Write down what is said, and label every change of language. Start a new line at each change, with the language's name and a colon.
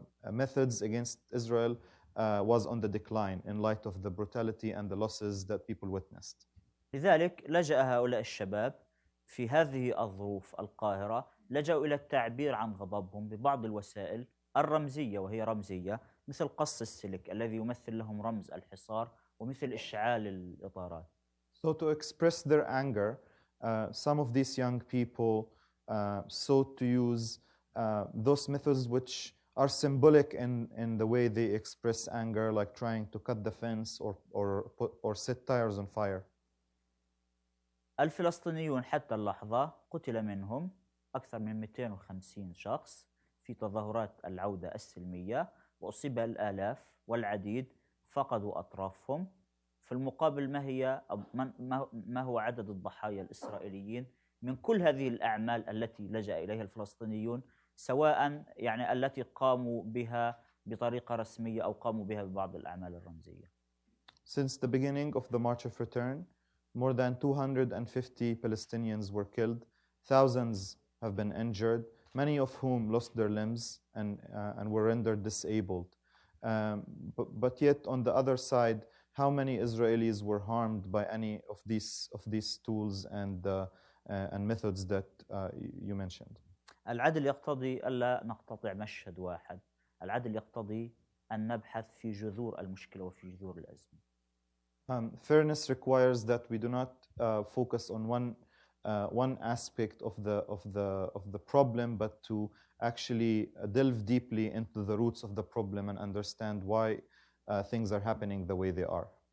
English: methods against Israel was on the decline in light of the brutality and the losses that people witnessed.
Arabic: لذلك لجأ هؤلاء الشباب في هذه الظروف القاهرة، لجأوا إلى التعبير عن غضبهم ببعض الوسائل الرمزية، وهي رمزية مثل قص السلك الذي يمثل لهم رمز الحصار، ومثل إشعال الإطارات.
English: So to express their anger, some of these young people sought to use those methods which are symbolic in the way they express anger, like trying to cut the fence or set tires on fire.
Arabic: الفلسطينيون حتى اللحظة قتل منهم أكثر من 250 شخص في تظاهرات العودة السلمية، وأصيب الآلاف والعديد فقدوا أطرافهم، في المقابل ما هو عدد الضحايا الإسرائيليين من كل هذه الأعمال التي لجأ إليها الفلسطينيون، سواء يعني التي قاموا بها بطريقة رسمية أو قاموا بها ببعض الأعمال الرمزية.
English: Since the beginning of the March of Return, more than 250 Palestinians were killed. Thousands have been injured, many of whom lost their limbs and were rendered disabled. But yet, on the other side, how many Israelis were harmed by any of these tools and methods that you mentioned?
Arabic: العدل يقتضي ألا نقتطع مشهد واحد. العدل يقتضي أن نبحث في جذور المشكلة وفي جذور الأزمة.
English: Fairness requires that we do not focus on one aspect of the problem, but to actually delve deeply into the roots of the problem and understand why things are happening the way they are.